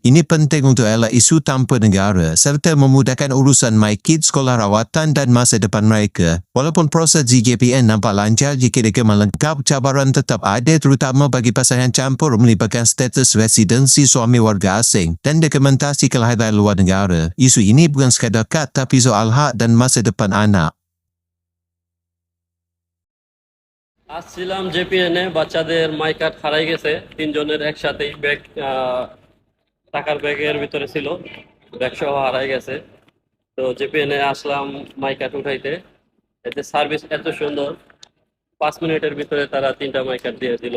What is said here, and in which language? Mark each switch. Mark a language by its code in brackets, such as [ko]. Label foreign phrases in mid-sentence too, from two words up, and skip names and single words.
[ms] Ini penting untuk elak isu tanpa negara serta memudahkan urusan MyKid, sekolah rawatan dan masa depan mereka. Walaupun proses JPN nampak lancar jika mereka melengkap, cabaran tetap ada terutama bagi pasangan campur melibatkan status residensi suami warga asing dan dokumentasi kelahiran luar negara. Isu ini bukan sekadar kad tapi soal hak dan masa depan anak. [bn] আসছিলাম জেপিএনে, বাচ্চাদের মাই কার্ড হারাই গেছে তিনজনের একসাথেই ব্যাগ। টাকার ব্যাগের ভিতরে ছিল, ব্যাগ সহ হারাই গেছে। তো জেপিএনে আসলাম মাই কার্ড উঠাইতে। এতে সার্ভিস এত সুন্দর, 5 মিনিটের ভিতরে তারা 3টা মাই কার্ড দিয়ে দিল।